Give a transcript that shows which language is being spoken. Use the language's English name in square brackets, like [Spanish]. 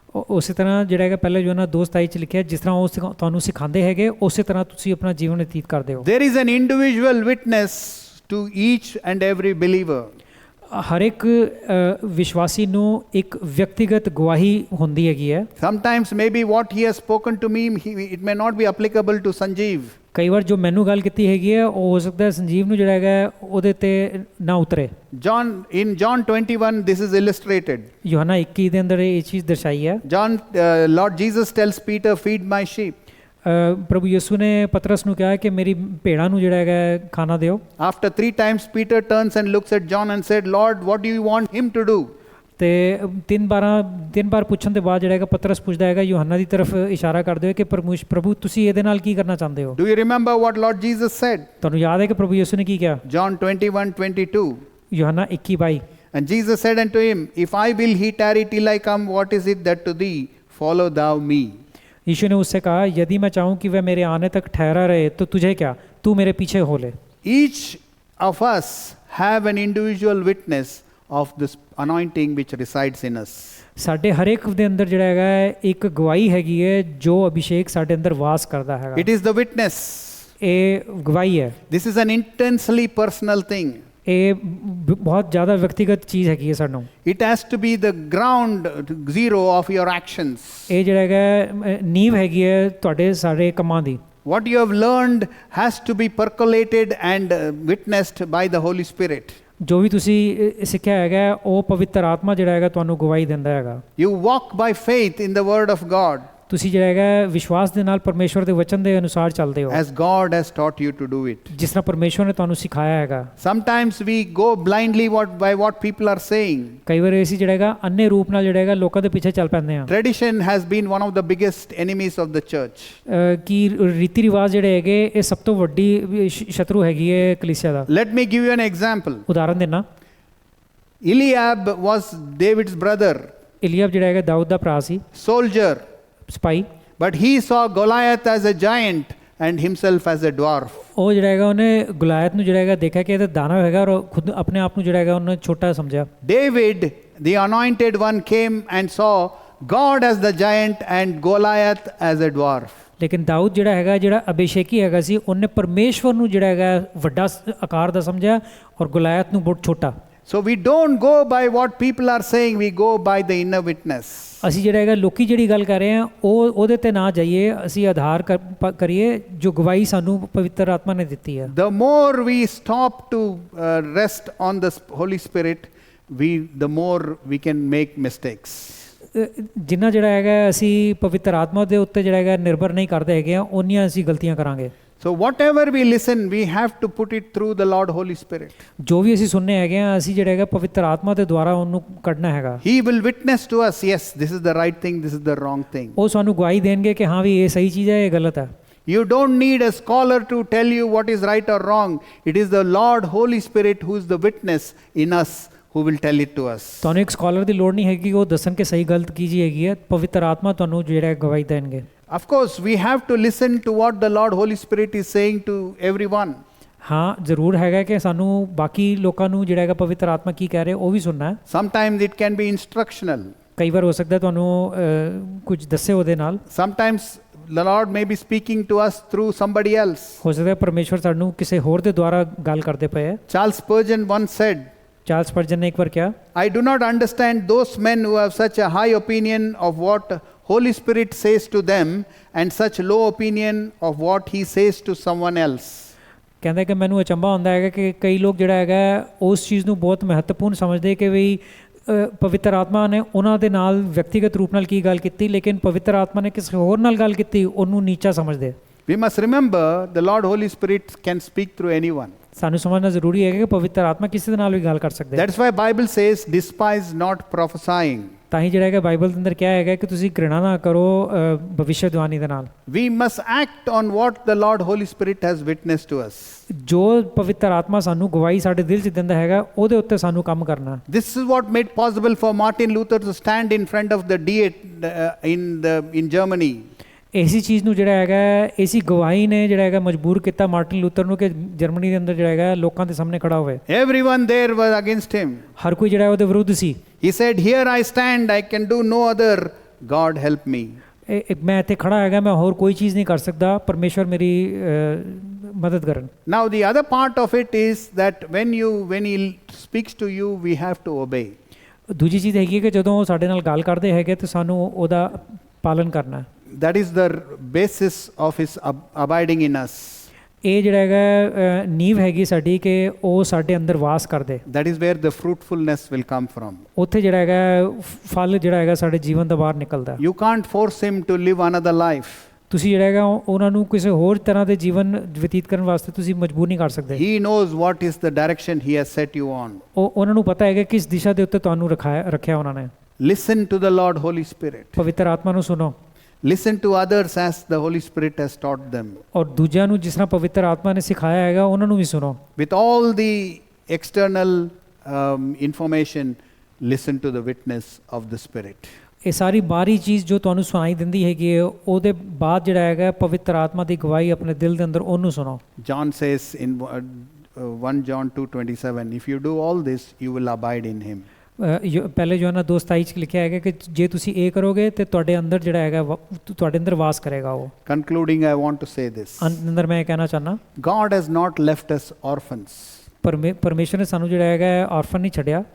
[Punjabi] ਉਸੇ ਤਰ੍ਹਾਂ ਜਿਹੜਾ ਹੈਗਾ ਪਹਿਲੇ ਯੋਹਨਾ 2:27 ਚ ਲਿਖਿਆ ਜਿਸ ਤਰ੍ਹਾਂ ਉਹ ਤੁਹਾਨੂੰ ਸਿਖਾਉਂਦੇ ਹੈਗੇ ਉਸੇ ਤਰ੍ਹਾਂ ਤੁਸੀਂ ਆਪਣਾ ਜੀਵਨ ਬਤੀਤ ਕਰਦੇ ਹੋ। [English] There is an individual witness to each and every believer. [Punjabi] ਹਰ ਇੱਕ ਵਿਸ਼ਵਾਸੀ ਨੂੰ ਇੱਕ ਵਿਅਕਤੀਗਤ ਗਵਾਹੀ ਹੁੰਦੀ ਹੈਗੀ ਹੈ। [English] Sometimes maybe what he has spoken to me, it may not be applicable to Sanjeev. [Punjabi] ਕਈ ਵਾਰ ਜੋ ਮੈਨੂੰ ਗੱਲ ਕੀਤੀ ਹੈਗੀ ਹੈ ਉਹ ਹੋ ਸਕਦਾ ਹੈ ਸੰਜੀਵ ਨੂੰ ਜਿਹੜਾ ਹੈਗਾ ਉਹਦੇ ਤੇ ਨਾ ਉਤਰੇ। [English] In John 21, this is illustrated. [Punjabi] ਯੋਹਨਾ 21 ਦੇ ਅੰਦਰ ਇਹ ਚੀਜ਼ ਦਰਸਾਈ ਹੈ। [English] Lord Jesus tells Peter, feed my sheep. [Punjabi] ਪ੍ਰਭੂ ਯਿਸੂ ਨੇ ਪਤਰਸ ਨੂੰ ਕਿਹਾ ਕਿ ਮੇਰੀ ਭੇੜਾਂ ਨੂੰ ਜਿਹੜਾ ਹੈਗਾ ਖਾਣਾ ਦਿਓ। [English] After 3 times Peter turns and looks at John and said, Lord, what do you want him to do? [Punjabi] ਤੇ ਤਿੰਨ ਵਾਰ ਪੁੱਛਣ ਦੇ ਬਾਅਦ ਜਿਹੜਾ ਹੈਗਾ ਪਤਰਸ ਪੁੱਛਦਾ ਹੈਗਾ ਯੋਹਨਾ ਦੀ ਤਰਫ ਇਸ਼ਾਰਾ ਕਰਦੇ ਹੋਏ ਕਿ ਪ੍ਰਭੂ ਤੁਸੀਂ ਇਹਦੇ ਨਾਲ ਕੀ ਕਰਨਾ ਚਾਹੁੰਦੇ ਹੋ? [English] Do you remember what Lord Jesus said? [Punjabi] ਤੁਹਾਨੂੰ ਯਾਦ ਹੈ ਕਿ ਪ੍ਰਭੂ ਯਿਸੂ ਨੇ ਕੀ ਕਿਹਾ? [English] John 21:22. [Punjabi] ਯੋਹਨਾ 21:22। [English] And Jesus said unto him, If I will he tarry till I come, what is it that to thee? Follow thou me. [Hindi] यीशु ने उससे कहा यदि मैं चाहूँ कि वह मेरे आने तक ठहरा रहे तो तुझे क्या, तू मेरे पीछे हो ले। [English] Each of us have an individual witness of this anointing which resides in us. [Punjabi] ਸਾਡੇ ਹਰ ਇੱਕ ਦੇ ਅੰਦਰ ਜਿਹੜਾ ਹੈਗਾ ਇੱਕ ਗਵਾਹੀ ਹੈਗੀ ਹੈ ਜੋ ਅਭਿਸ਼ੇਕ ਸਾਡੇ ਅੰਦਰ ਵਾਸ ਕਰਦਾ ਹੈਗਾ। [English] It is the witness. [Punjabi] ਇਹ ਗਵਾਹੀ ਹੈ। [English] This is an intensely personal thing. [Punjabi] ਇਹ ਬਹੁਤ ਜ਼ਿਆਦਾ ਵਿਅਕਤੀਗਤ ਚੀਜ਼ ਹੈਗੀ ਹੈ ਸਾਨੂੰ। [English] It has to be the ground zero of your actions. [Punjabi] ਇਹ ਜਿਹੜਾ ਹੈਗਾ ਨੀਂਵ ਹੈਗੀ ਹੈ ਤੁਹਾਡੇ ਸਾਰੇ ਕੰਮਾਂ ਦੀ। [English] What you have learned has to be percolated and witnessed by the Holy Spirit. [Punjabi] ਜੋ ਵੀ ਤੁਸੀਂ ਸਿੱਖਿਆ ਹੈਗਾ ਉਹ ਪਵਿੱਤਰ ਆਤਮਾ ਜਿਹੜਾ ਹੈਗਾ ਤੁਹਾਨੂੰ ਗਵਾਹੀ ਦਿੰਦਾ ਹੈਗਾ। [English] You walk by faith in the word of God. [Punjabi] ਤੁਸੀਂ ਜਿਹੜਾ ਹੈਗਾ ਵਿਸ਼ਵਾਸ ਦੇ ਨਾਲ ਪਰਮੇਸ਼ਵਰ ਦੇ ਵਚਨ ਦੇ ਅਨੁਸਾਰ ਚੱਲਦੇ ਹੋ। [English] As God has taught you to do it. [Punjabi] ਜਿਸ ਤਰ੍ਹਾਂ ਪਰਮੇਸ਼ਵਰ ਨੇ ਤੁਹਾਨੂੰ ਸਿਖਾਇਆ ਹੈਗਾ। [English] Sometimes we go blindly by what people are saying. [Punjabi] ਕਈ ਵਾਰ ਅਸੀਂ ਜਿਹੜਾ ਹੈਗਾ ਅੰਨੇ ਰੂਪ ਨਾਲ ਜਿਹੜਾ ਹੈਗਾ ਲੋਕਾਂ ਦੇ ਪਿੱਛੇ ਚੱਲ ਪੈਂਦੇ ਹਾਂ। [English] Tradition has been one of the biggest enemies of the church. [Punjabi] ਕਿ ਰੀਤੀ ਰਿਵਾਜ ਜਿਹੜੇ ਹੈਗੇ ਇਹ ਸਭ ਤੋਂ ਵੱਡੀ ਸ਼ਤਰੂ ਹੈਗੀ ਹੈ ਕਲੀਸਿਆ ਦਾ। [English] Let me give you an example. [Punjabi] ਉਦਾਹਰਨ ਦੇਣਾ। [English] Eliab was David's brother. [Punjabi] ਇਲੀਆਬ ਜਿਹੜਾ ਹੈਗਾ ਦਾਊਦ ਦਾ ਭਰਾ ਸੀ। [English] Soldier. [Punjabi] ਸਿਪਾਹੀ। [English] But he saw Goliath as a giant and himself as a dwarf. [Punjabi] ਉਹ ਜਿਹੜਾ ਹੈਗਾ ਉਹਨੇ ਗੁਲਾਇਤ ਨੂੰ ਜਿਹੜਾ ਹੈਗਾ ਦੇਖਿਆ ਕਿ ਇਹ ਤਾਂ ਦਾਨਵ ਹੈਗਾ ਔਰ ਖੁਦ ਆਪਣੇ ਆਪ ਨੂੰ ਜਿਹੜਾ ਹੈਗਾ ਉਹਨੇ ਛੋਟਾ ਸਮਝਿਆ। [English] David, the anointed one, came and saw God as the giant and Goliath as a dwarf. [Punjabi] ਲੇਕਿਨ ਦਾਊਦ ਜਿਹੜਾ ਹੈਗਾ ਜਿਹੜਾ ਅਭਿਸ਼ੇਕੀ ਹੈਗਾ ਸੀ ਉਹਨੇ ਪਰਮੇਸ਼ਵਰ ਨੂੰ ਜਿਹੜਾ ਹੈਗਾ ਵੱਡਾ ਆਕਾਰ ਦਾ ਸਮਝਿਆ ਔਰ ਗੁਲਾਇਤ ਨੂੰ ਬਹੁਤ ਛੋਟਾ। [English] So we don't go by what people are saying, we go by the inner witness. [Punjabi] ਅਸੀਂ ਜਿਹੜਾ ਹੈਗਾ ਲੋਕੀ ਜਿਹੜੀ ਗੱਲ ਕਰ ਰਹੇ ਆ ਉਹਦੇ ਤੇ ਨਾ ਜਾਈਏ, ਅਸੀਂ ਆਧਾਰ ਕਰੀਏ ਜੋ ਗਵਾਹੀ ਸਾਨੂੰ ਪਵਿੱਤਰ ਆਤਮਾ ਨੇ ਦਿੱਤੀ ਹੈ। [English] The more we stop to rest on the Holy Spirit, the more we can make mistakes. [Punjabi] ਜਿੰਨਾ ਜਿਹੜਾ ਹੈਗਾ ਅਸੀਂ ਪਵਿੱਤਰ ਆਤਮਾ ਦੇ ਉੱਤੇ ਜਿਹੜਾ ਹੈਗਾ ਨਿਰਭਰ ਨਹੀਂ ਕਰਦੇ ਹੈਗੇ ਆ ਉਨੀਆਂ ਅਸੀਂ ਗਲਤੀਆਂ ਕਰਾਂਗੇ। [English] So whatever we listen, we have to put it through the Lord Holy Spirit. [Punjabi] ਜੋ ਵੀ ਅਸੀਂ ਸੁਣਨੇ ਹੈਗੇ ਆ ਅਸੀਂ ਜਿਹੜਾ ਹੈਗਾ ਪਵਿੱਤਰ ਆਤਮਾ ਦੇ ਦੁਆਰਾ ਉਹਨੂੰ ਕੱਢਣਾ ਹੈਗਾ। [English] He will witness to us, yes, this is the right thing, this is the wrong thing. [Punjabi] ਉਹ ਸਾਨੂੰ ਗਵਾਹੀ ਦੇਣਗੇ ਕਿ ਹਾਂ ਵੀ ਇਹ ਸਹੀ ਚੀਜ਼ ਹੈ ਇਹ ਗਲਤ ਹੈ। [English] You don't need a scholar to tell you what is right or wrong. It is the Lord Holy Spirit who is the witness in us who will tell it to us. [Punjabi] ਤੁਹਾਨੂੰ ਇੱਕ scholar ਦੀ ਲੋੜ ਨਹੀਂ ਹੈਗੀ ਉਹ ਦੱਸਣ ਕਿ ਸਹੀ ਗਲਤ ਕੀ ਜੀ ਹੈਗੀ ਹੈ, ਪਵਿੱਤਰ ਆਤਮਾ ਤੁਹਾਨੂੰ ਜਿਹੜਾ ਗਵਾਹੀ ਦੇਣਗੇ। [English] Of course, we have to listen to what the Lord Holy Spirit is saying to everyone. [Punjabi] ਹਾਂ ਜ਼ਰੂਰ ਹੈਗਾ ਕਿ ਸਾਨੂੰ ਬਾਕੀ ਲੋਕਾਂ ਨੂੰ ਜਿਹੜਾ ਹੈਗਾ ਪਵਿੱਤਰ ਆਤਮਾ ਕੀ ਕਹਿ ਰਿਹਾ ਉਹ ਵੀ ਸੁਣਨਾ ਹੈ। [English] Sometimes it can be instructional. [Punjabi] ਕਈ ਵਾਰ ਹੋ ਸਕਦਾ ਤੁਹਾਨੂੰ ਕੁਝ ਦੱਸੇ ਉਹਦੇ ਨਾਲ। [English] Sometimes the Lord may be speaking to us through somebody else. [Punjabi] ਹੋ ਸਕਦਾ ਪਰਮੇਸ਼ਵਰ ਸਾਨੂੰ ਕਿਸੇ ਹੋਰ ਦੇ ਦੁਆਰਾ ਗੱਲ ਕਰਦੇ ਪਏ ਹੈ। [English] Charles Spurgeon once said, [Punjabi] Charles ਸਪਰਜਨ ਨੇ ਇੱਕ ਵਾਰ ਕਿਹਾ, [English] I do not understand those men who have such a high opinion of what Holy Spirit says to them and such low opinion of what he says to someone else. [Punjabi] ਕਹਿੰਦਾ ਕਿ ਮੈਨੂੰ ਅਚੰਭਾ ਹੁੰਦਾ ਹੈਗਾ ਕਿ ਕਈ ਲੋਕ ਜਿਹੜਾ ਹੈਗਾ ਉਸ ਚੀਜ਼ ਨੂੰ ਬਹੁਤ ਮਹੱਤਵਪੂਰਨ ਸਮਝਦੇ ਕਿ ਵੀ ਪਵਿੱਤਰ ਆਤਮਾ ਨੇ ਉਹਨਾਂ ਦੇ ਨਾਲ ਵਿਅਕਤੀਗਤ ਰੂਪ ਨਾਲ ਕੀ ਗੱਲ ਕੀਤੀ ਲੇਕਿਨ ਪਵਿੱਤਰ ਆਤਮਾ ਨੇ ਕਿਸੇ ਹੋਰ ਨਾਲ ਗੱਲ ਕੀਤੀ ਉਹਨੂੰ ਨੀਚਾ ਸਮਝਦੇ। [English] We must remember the Lord Holy Spirit can speak through anyone. [Punjabi] ਸਾਨੂੰ ਸਮਝਣਾ ਜ਼ਰੂਰੀ ਹੈ ਕਿ ਪਵਿੱਤਰ ਆਤਮਾ ਕਿਸੇ ਦੇ ਨਾਲ ਵੀ ਗੱਲ ਕਰ ਸਕਦੇ। [English] That's why Bible says despise not prophesying. [Punjabi] ਤਾਂ ਹੀ ਜਿਹੜਾ ਹੈਗਾ ਬਾਈਬਲ ਦੇ ਅੰਦਰ ਕਿਹਾ ਹੈਗਾ ਕਿ ਤੁਸੀਂ ਘ੍ਰਿਣਾ ਨਾ ਕਰੋ ਭਵਿੱਖਬਾਣੀ ਦੇ ਨਾਲ। [English] We must act on what the Lord Holy Spirit has witnessed to us. [Punjabi] ਜੋ ਪਵਿੱਤਰ ਆਤਮਾ ਸਾਨੂੰ ਗਵਾਹੀ ਸਾਡੇ ਦਿਲ 'ਚ ਦਿੰਦਾ ਹੈਗਾ ਉਹਦੇ ਉੱਤੇ ਸਾਨੂੰ ਕੰਮ ਕਰਨਾ। [English] This is what made possible for Martin Luther to stand in front of the Diet in Germany. [Punjabi] ਇਸੀ ਚੀਜ਼ ਨੂੰ ਜਿਹੜਾ ਹੈਗਾ ਇਸੀ ਗਵਾਹੀ ਨੇ ਜਿਹੜਾ ਹੈਗਾ ਮਜਬੂਰ ਕੀਤਾ ਮਾਰਟਿਨ ਲੂਥਰ ਨੂੰ ਕਿ ਜਰਮਨੀ ਦੇ ਅੰਦਰ ਜਿਹੜਾ ਹੈਗਾ ਲੋਕਾਂ ਦੇ ਸਾਹਮਣੇ ਖੜਾ ਹੋਵੇ। [English] Everyone there was against him. [Punjabi] ਹਰ ਕੋਈ ਜਿਹੜਾ ਉਹਦੇ ਵਿਰੁੱਧ ਸੀ। [English] He said, "Here I stand, I can do no other. God help me." [Punjabi] ਮੈਂ ਇੱਥੇ ਖੜਾ ਹੈਗਾ, ਮੈਂ ਹੋਰ ਕੋਈ ਚੀਜ਼ ਨਹੀਂ ਕਰ ਸਕਦਾ, ਪਰਮੇਸ਼ਵਰ ਮੇਰੀ ਮਦਦ ਕਰਨ। [English] Now the other part of it is that when he speaks to you, we have to obey. [Punjabi] ਦੂਜੀ ਚੀਜ਼ ਹੈਗੀ ਕਿ ਜਦੋਂ ਉਹ ਸਾਡੇ ਨਾਲ ਗੱਲ ਕਰਦੇ ਹੈਗੇ ਤਾਂ ਸਾਨੂੰ ਉਹਦਾ ਪਾਲਨ ਕਰਨਾ ਹੈ। [English] That is the basis of his abiding in us. [Punjabi] ਇਹ ਜਿਹੜਾ ਹੈਗਾ ਨੀਂਵ ਹੈਗੀ ਸਾਡੀ ਕਿ ਉਹ ਸਾਡੇ ਅੰਦਰ ਵਾਸ ਕਰਦੇ। [English] That is where the fruitfulness will come from. [Punjabi] ਉੱਥੇ ਜਿਹੜਾ ਹੈਗਾ ਫਲ ਜਿਹੜਾ ਹੈਗਾ ਸਾਡੇ ਜੀਵਨ ਦਾ ਬਾਹਰ ਨਿਕਲਦਾ। [English] You can't force him to live another life. [Punjabi] ਤੁਸੀਂ ਜਿਹੜਾ ਹੈਗਾ ਉਹਨਾਂ ਨੂੰ ਕਿਸੇ ਹੋਰ ਤਰ੍ਹਾਂ ਦੇ ਜੀਵਨ ਬਤੀਤ ਕਰਨ ਵਾਸਤੇ ਤੁਸੀਂ ਮਜਬੂਰ ਨਹੀਂ ਕਰ ਸਕਦੇ। [English] He knows what is the direction he has set you on. [Punjabi] ਉਹਨਾਂ ਨੂੰ ਪਤਾ ਹੈਗਾ ਕਿਸ ਦਿਸ਼ਾ ਦੇ ਉੱਤੇ ਤੁਹਾਨੂੰ ਰੱਖਿਆ ਉਹਨਾਂ ਨੇ। [English] Listen to the Lord Holy Spirit. [Punjabi] ਪਵਿੱਤਰ ਆਤਮਾ ਨੂੰ ਸੁਣੋ। [English] Listen to others as the Holy Spirit has taught them. [Punjabi] ਔਰ ਦੂਜਿਆਂ ਨੂੰ ਜਿਸ ਤਰ੍ਹਾਂ ਪਵਿੱਤਰ ਆਤਮਾ ਨੇ ਸਿਖਾਇਆ ਹੈਗਾ ਉਹਨਾਂ ਨੂੰ ਵੀ ਸੁਣੋ। [English] With all the external information, listen to the witness of the Spirit. [Punjabi] ਇਹ ਸਾਰੀ ਬਾਹਰੀ ਚੀਜ਼ ਜੋ ਤੁਹਾਨੂੰ ਸੁਣਾਈ ਦਿੰਦੀ ਹੈਗੀ ਉਹਦੇ ਬਾਅਦ ਜਿਹੜਾ ਹੈਗਾ ਪਵਿੱਤਰ ਆਤਮਾ ਦੀ ਗਵਾਹੀ ਆਪਣੇ ਦਿਲ ਦੇ ਅੰਦਰ ਉਹਨੂੰ ਸੁਣੋ। [English] John says in 1 John 2:27, if you do all this, you will abide in him. [Punjabi] ਪਹਿਲੇ ਯੋਹਨਾ 2:27 ਚ ਲਿਖਿਆ ਹੈਗਾ ਕਿ ਜੇ ਤੁਸੀਂ ਇਹ ਕਰੋਗੇ ਤੇ ਤੁਹਾਡੇ ਅੰਦਰ ਜਿਹੜਾ ਹੈਗਾ ਤੁਹਾਡੇ ਅੰਦਰ ਵਾਸ ਕਰੇਗਾ ਉਹ। [English] Concluding, I want to say this. [Punjabi] ਅੰਦਰ ਮੈਂ ਇਹ ਕਹਿਣਾ ਚਾਹਨਾ [English] God has not left us orphans, [Punjabi] ਪਰਮੇਸ਼ਰ ਨੇ ਸਾਨੂੰ ਜਿਹੜਾ ਹੈਗਾ ਆਰਫਨ ਨਹੀਂ ਛੱਡਿਆ,